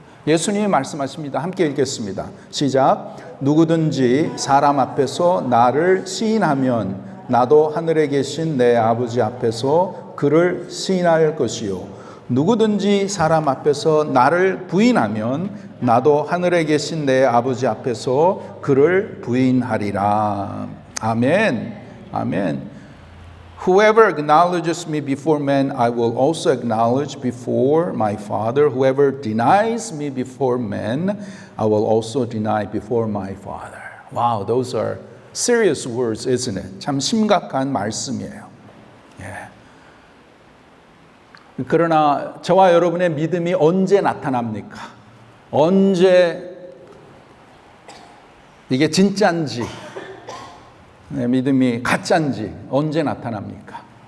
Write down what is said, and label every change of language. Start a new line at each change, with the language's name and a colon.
Korean: 예수님이 말씀하십니다. 함께 읽겠습니다. 시작. 누구든지 사람 앞에서 나를 시인하면 나도 하늘에 계신 내 아버지 앞에서 그를 시인할 것이요. 누구든지 사람 앞에서 나를 부인하면 나도 하늘에 계신 내 아버지 앞에서 그를 부인하리라. 아멘. 아멘.
English: Whoever acknowledges me before men, I will also acknowledge before my Father. Whoever denies me before men, I will also deny before my Father. Wow, those are serious words, isn't it?
Korean: 참 심각한 말씀이에요. 예. 그러나 저와 여러분의 믿음이 언제 나타납니까? 언제 이게 진짜인지, 믿음이 가짜인지 언제 나타납니까?